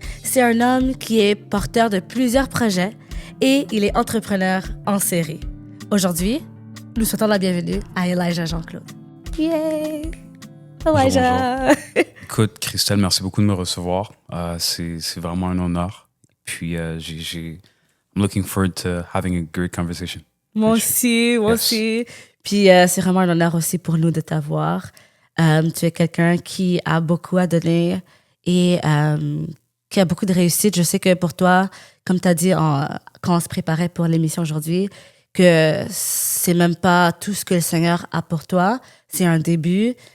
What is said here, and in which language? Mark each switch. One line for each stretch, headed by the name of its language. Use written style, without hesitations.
French: C'est un homme qui est porteur de plusieurs projets et il est entrepreneur en série. Aujourd'hui, nous souhaitons la bienvenue à Elijah Jean-Claude. Yay! Elijah! Bonjour. Écoute, Christelle, merci beaucoup de me recevoir. C'est vraiment un honneur.
English: Puis, I'm looking forward to having a great conversation.
French: Moi aussi. Puis, c'est vraiment un honneur aussi pour nous de t'avoir. Tu es quelqu'un qui a beaucoup à donner et qui a beaucoup de réussite. Je sais que pour toi, comme tu as dit quand on se préparait pour l'émission aujourd'hui, que c'est même pas tout ce que le Seigneur a pour toi, c'est un début.